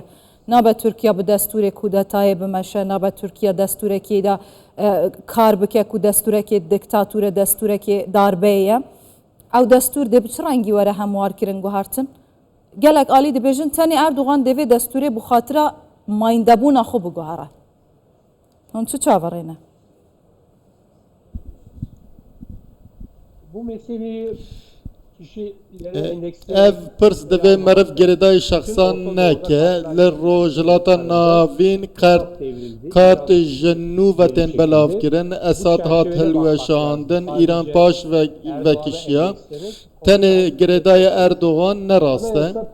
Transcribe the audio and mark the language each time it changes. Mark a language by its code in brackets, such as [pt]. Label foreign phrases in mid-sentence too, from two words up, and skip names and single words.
[ku] Nabe Tirkiye bi destûrê kûdetayê bimeşe, nabe Tirkiye destûrekê de kar bike ku destûrekê diktatûrê destûrekê darbeyê ye. Ew destûr dê bi çi rengî were hemwarkirin guhertin? Gelek alî dibêjin tenê Erdoğan devê destûrê bi xatira mayîndebûna xwe biguhere. Hûn çi çaverê ne? [tr] Bu meseleyi kişilere [ku] ev pirs divê meriv girêdayê şexsan neke li rojhilata navîn qert ji nû vetên belavkirin Esad hat hilweşandin Îran paş vekişiya tenê girêdayê Erdoğan nerast e